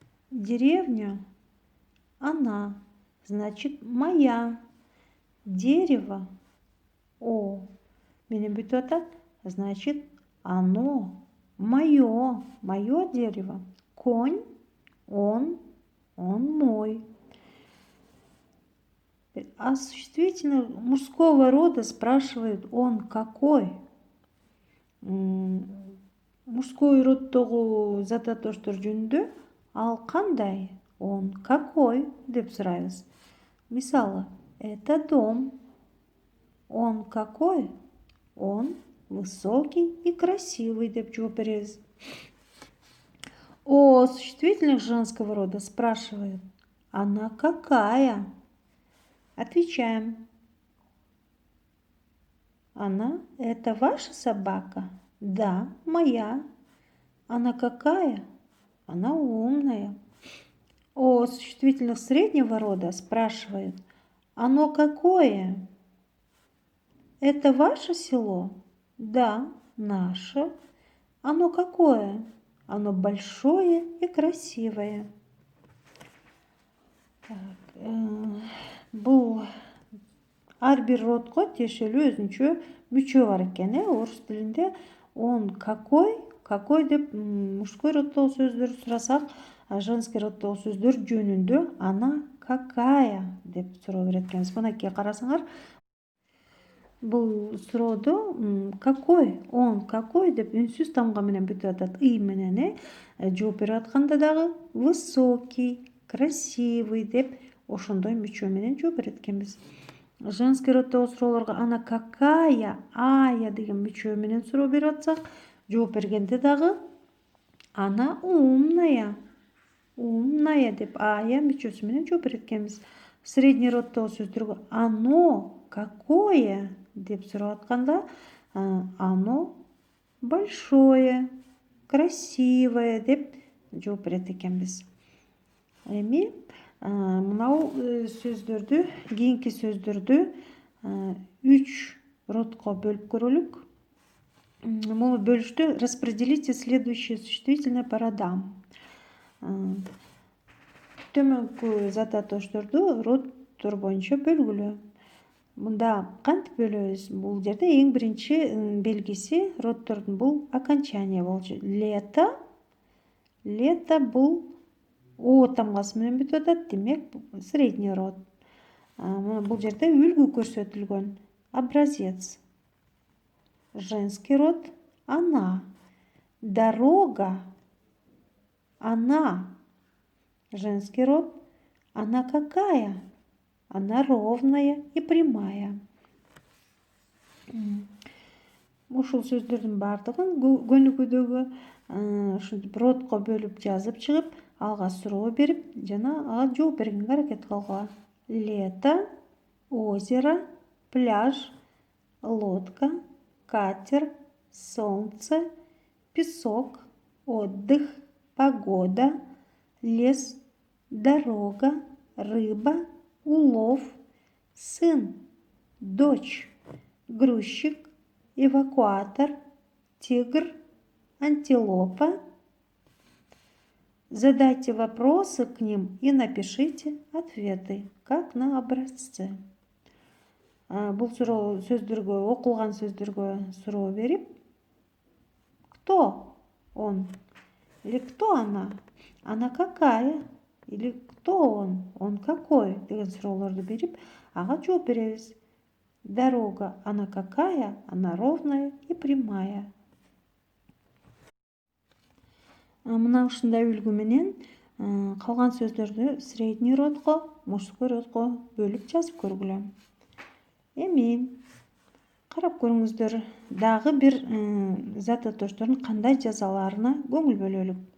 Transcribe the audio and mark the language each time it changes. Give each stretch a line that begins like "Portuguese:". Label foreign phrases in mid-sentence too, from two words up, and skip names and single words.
Russian: Деревня, она, значит, моя. Дерево, о,
Kyrgyz: менен бүтүп атат,
Russian: значит, оно, мое дерево. Конь, он мой. А существительных мужского рода спрашивает он какой?
Kyrgyz: Мужской роддогу зататоштор жөнүндө ал кандай?
Russian: Он какой
Kyrgyz: деп сурайбыз. Мисалы,
Russian: это дом. Он какой? Он высокий и красивый
Kyrgyz: деп жооп беребиз.
Russian: О существительных женского рода спрашивает, она какая? Отвечаем. Она – это ваша собака? Да, моя. Она какая? Она умная. О существительных среднего рода спрашивает, оно какое? Это ваше село? Да, наше. Оно какое? Оно большое и красивое.
Kyrgyz: Бұл ар бир родго тиешелүү өзүнчө мүчө бар экен. Орус тилинде
Russian: он какой
Kyrgyz: деп мужской роддогу сөздөр сурасак, женский роддогу сөздөр жөнүндө
Russian: она какая
Kyrgyz: деп суроо берет экенбиз. Мынакей карасаңар, бул суроодо
Russian: какой, он какой
Kyrgyz: деп үнсүз тамга менен бүтүп атат. И менен жооп берип атканда дагы
Russian: высокий, красивый
Kyrgyz: деп ошондой мүчө менен жооп берет экенбиз. Женский роддогу суроолорго
Russian: она какая,
Kyrgyz: ая деген мүчө менен суроо берип атсак, жооп бергенде дагы
Russian: она умная
Kyrgyz: деп ая мүчөсү менен жооп берет экенбиз. Средний роддогу сөздөргө
Russian: оно какое
Kyrgyz: деп сурап атканда,
Russian: оно большое, красивое
Kyrgyz: деп жооп берет экенбиз. Эми мынау сөздөрдү, кийинки сөздөрдү 3 родко бөлүп көрөлүк. Бул бөлүштү
Russian: распределите следующие существительные по родам.
Kyrgyz: Төмөнкү зататошторду роддор боюнча бөлгүлө. Мында кантип бөлөбүз? Бул жерде эң биринчи белгиси роддордун бул окончание болчу. Лето бул о тамгасы менен бүтүп атат, демек
Russian: средний род.
Kyrgyz: Бул жерде үлгү көрсөтүлгөн.
Russian: Образец. Женский род она. Дорога она. Женский род она какая? Она ровная и прямая.
Kyrgyz: Ушул сөздөрдүн баардыгын көнүгүүдөгү ушинтип родко бөлүп жазып чыгып, алга суроо берип, жана ага жооп бергенге аракет кылгыла.
Russian: Лето, озеро, пляж, лодка, катер, солнце, песок, отдых, погода, лес, дорога, рыба, улов, сын, дочь, грузчик, эвакуатор, тигр, антилопа. Задайте вопросы к ним и напишите ответы, как на образце.
Kyrgyz: Бул сөздөргө, окулган сөздөргө суроо берип,
Russian: кто он? Или кто она? Она какая? Или кто он? Он какой?
Kyrgyz: Деген суроолорду берип, ага жооп беребиз.
Russian: Дорога, она какая? Она ровная и прямая.
Kyrgyz: Мына ушундай үлгү менен калган сөздөрдү средний родго, мужской родго бөлүп жазып көргүлө. Эми карап көрүңүздөр, дагы бир зататоштордун кандай жазаларына көңүл бөлөлүк.